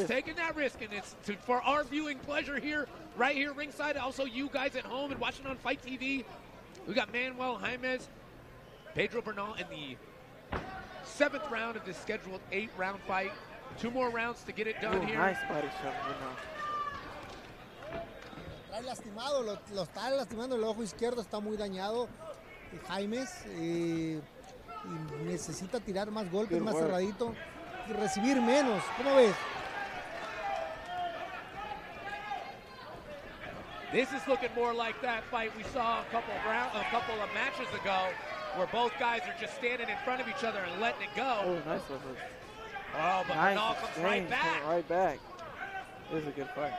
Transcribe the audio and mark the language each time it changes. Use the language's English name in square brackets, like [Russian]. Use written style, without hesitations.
[English] He's taking that risk, and it's for our viewing pleasure here, right here ringside. Also, you guys at home and watching on Fight TV. We got Manuel, Jaimes, Pedro, Bernal in the 7th round of this scheduled 8-round fight. 2 more rounds to get it done here. Nice body shot, [Spanish] Trae lastimado, lo está lastimando, el ojo izquierdo está muy dañado. Jaimes y necesita tirar más golpes, más cerradito y recibir menos. ¿Cómo ves? [English] This is looking more like that fight we saw a couple of matches ago, where both guys are just standing in front of each other and letting it go. Oh, nice one. Oh, but nice. Bernal comes right back. Right back. This is a good fight.